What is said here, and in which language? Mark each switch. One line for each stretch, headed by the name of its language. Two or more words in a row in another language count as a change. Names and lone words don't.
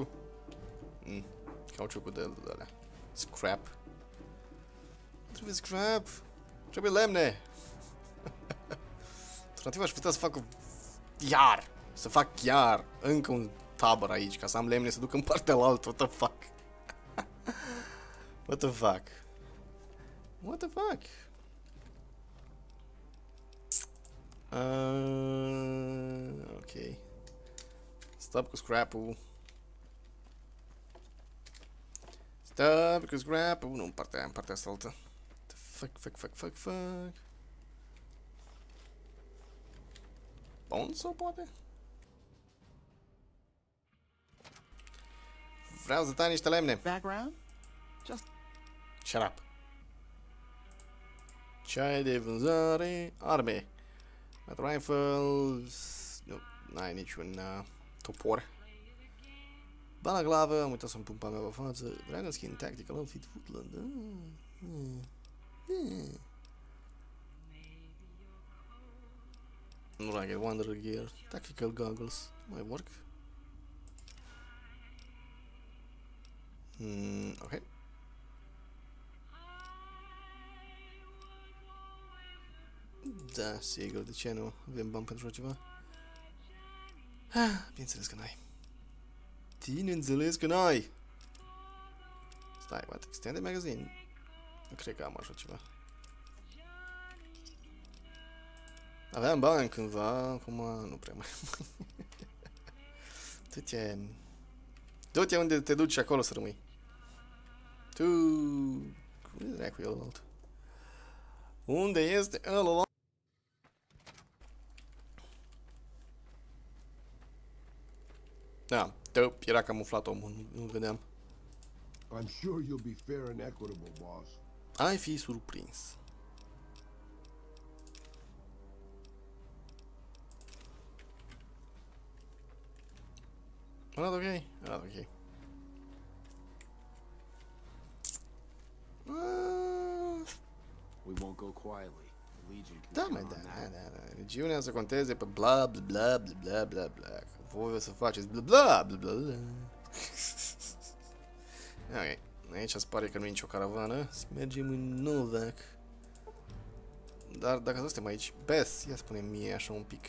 Romanian: Cauciucul de alea. Scrap. Trebuie scrap. Trebuie lemne. Alternativa aș putea să fac iar. Să fac iar încă un tabăr aici ca să am lemne să duc în partea la altă.
English: What the fuck? What the fuck? What the fuck? Ok.
Romanian: Stop cu scrap-ul. Stop cu scrap-ul. Nu, în partea aia, în partea asta altă. Fuck. Bun sau poate? Vreau să tai niște lemne.
English: Background? Just Shut up.
Romanian: Ce ai de vânzare? Arme.
English: Battle rifles.
Romanian: Nu, n-ai niciun topor. Balaclavă, am uitat să-mi pun pe mea pe față.
English: Dragon Skin Tactical Outfit Woodland. Rugged Wanderer Gear. Tactical Goggles. Might work. Ok.
Romanian: Da, sigur, de ce nu? Avem bani pentru așa ceva? Bineînțeles că n-ai. Bineînțeles că n-ai! Stai,
English: what? Extended magazine?
Romanian: Nu cred că am așa ceva. Aveam bani cândva, acum nu prea mai. Du-te unde te duci, acolo să rămâi. Tu... Unde dracu e ălălalt? Unde este ălălalt? Da, era camuflat omul, nu vedeam.
English: I'm sure you'll be fair and equitable, boss.
Romanian: Ai fi surprins. Arată ok? Arată ok.
English: we won't go quietly. The Legion can
Romanian: Da,
English: count
Romanian: mai
English: on
Romanian: da,
English: that.
Romanian: da. Regiunea să conteze pe bla bla bla bla bla bla bla. Voi o să faceți bla bla bla bla bla. Ok. Aici îți pare că nu e nicio caravană. Să mergem în Novac. Dar dacă suntem aici, Beth, ia spune mie așa un pic.